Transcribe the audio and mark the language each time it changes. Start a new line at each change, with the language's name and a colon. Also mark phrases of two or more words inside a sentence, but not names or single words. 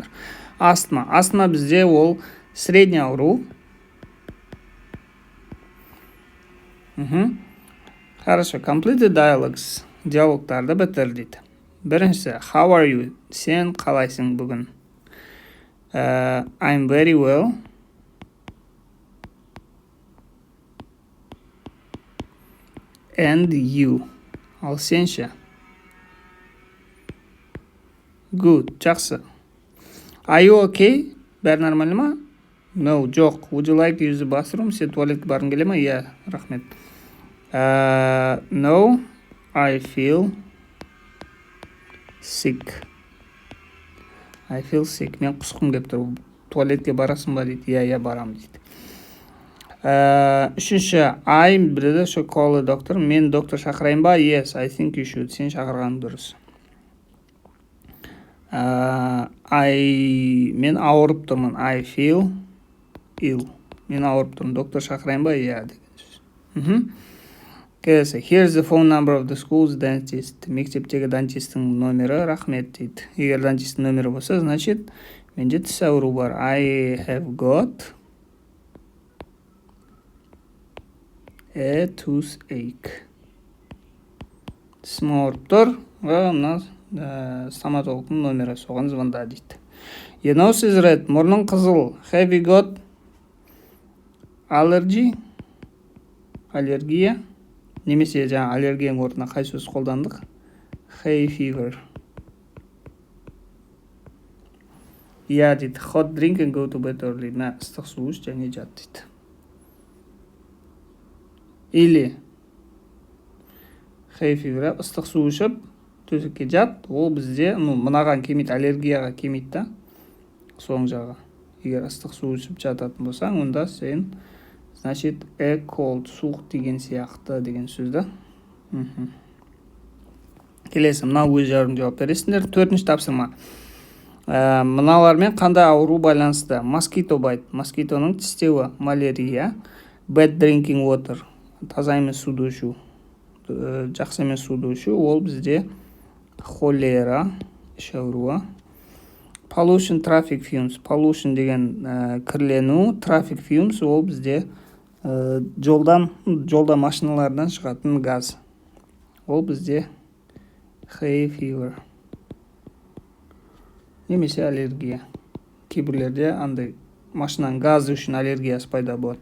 Kazakh: Астма. Астма бізде ол средний ауру.
Russian: Хорошо,
English: complete dialogues.
Kazakh: Диалогтарды бітір дейді. Біріншісі,
English: how are you?
Kazakh: Сен қалайсың бүгін?
English: I'm very well. And you?
Kazakh: Ал сен ше?
English: Good, жақсы. Are you okay?
Kazakh: Бәрі нормально ма?
English: No, жоқ. Would you like to use the bathroom?
Kazakh: Сен туалетке барғың келе ма? Иә, рахмет.
English: No, I feel sick. I feel sick.
Kazakh: Мен құсқым келіп тұр. Туалетке барасың ба дейді. Иә, барам дейді. Үшінші, I біледі,
English: call a doctor.
Kazakh: Мен доктор шақырайын ба?
English: Yes, I think you should.
Kazakh: Сен шақырған дұрыс. Мен ауырып тұрмын.
English: I feel ill.
Kazakh: Мен ауырып тұрмын. Доктор шақырайын ба? Иә, деген сөз. Келесі,
English: here's the phone number of the school's dentist.
Kazakh: Мектептегі дантистің номері, рахмет дейді. Егер дантистің номері болса, значит, менде тіс ауру бар.
English: I have got a toothache.
Kazakh: Тісім ауырып тұр. Мына стоматологтың номері, соған звонда дейді.
English: Your nose is red.
Kazakh: Мұрның қызыл.
English: Have you got allergy?
Kazakh: Аллергия. Немесе жаңа аллергияның орнына қай сөз қолдандық?
English: Hay fever.
Kazakh: Иә дейді.
English: Hot drink and go to bed early.
Kazakh: Мә, ыстық су іш және жат дейді. Или
English: hay fever,
Kazakh: ыстық су ішіп, төсекке жат. Ол бізде, мынаған келмейді, аллергияға келмейді да. Соң жағы. Егер ыстық су ішіп жататын болсаң, онда сен значит, cold, суық деген сияқты деген сөзді. Келесі, мынау өз жарым жауап бересіңдер. Төртінші тапсырма. Мыналармен қандай ауру байланысты?
English: Mosquito bite.
Kazakh: Москитоның тістеуі. Малярия.
English: Bad drinking water.
Kazakh: Таза емес суды ішу. Жақсы емес суды ішу. Ол бізде холера. Іш ауруы.
English: Pollution, traffic fumes.
Kazakh: Pollution деген кірлену.
English: Traffic fumes
Kazakh: ол бізде жолда машиналардан шығатын газ. Ол бізде
English: hay fever.
Kazakh: Немесе аллергия. Кейбірлерде андай машинаның газы үшін аллергиясы пайда болады.